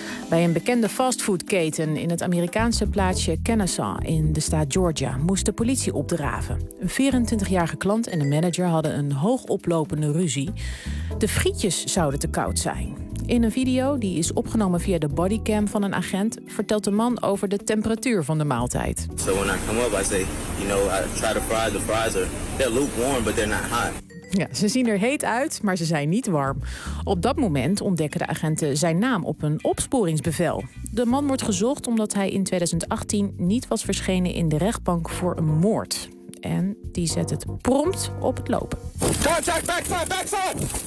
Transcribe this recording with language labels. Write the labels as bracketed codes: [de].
[nl] Bij een bekende fastfoodketen in het Amerikaanse plaatsje Kennesaw in de staat Georgia moest de politie opdraven. Een 24-jarige klant en een manager hadden een hoogoplopende ruzie. De frietjes zouden te koud zijn. In een video, die is opgenomen via de bodycam van een agent, vertelt de man over de temperatuur van de maaltijd. [en] So when I come up, I say, you know, I try to fry the fries. They're lukewarm, but they're not hot. [nl] Ja, ze zien er heet uit, maar ze zijn niet warm. Op dat moment ontdekken de agenten zijn naam op een opsporingsbevel. De man wordt gezocht omdat hij in 2018 niet was verschenen in de rechtbank voor een moord. En die zet het prompt op het lopen. [en] Contact, backfire, backfire!